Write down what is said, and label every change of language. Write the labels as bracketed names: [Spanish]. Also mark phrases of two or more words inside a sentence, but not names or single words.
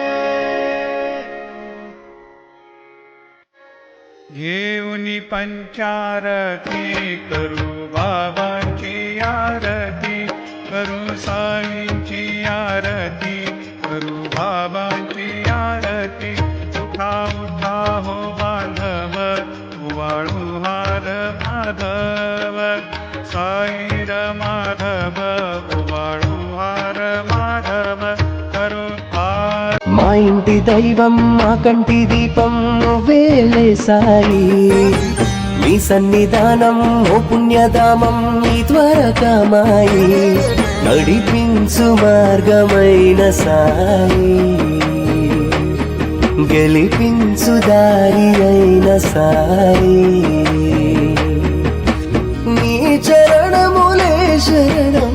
[Marathi] घेऊनी पंचारती करू बाबांची आरती, करू साईंची आरती, करू बाबांची आरती। उठा उठा हो बांधव, उवाळू हार माधव, साई र माधव, उवाळू हार माधव, करू हार। [Telugu] మా ఇంటి దైవం మా కంటి దీపం నువ్వేలే సాయి, నీ సన్నిధానం ఓ పుణ్యధామం నీ ద్వారకామాయి, నడిపించు మార్గమైన సాయి, గెలిపించు దారి అయిన సాయి, నీ చరణములే శరణం।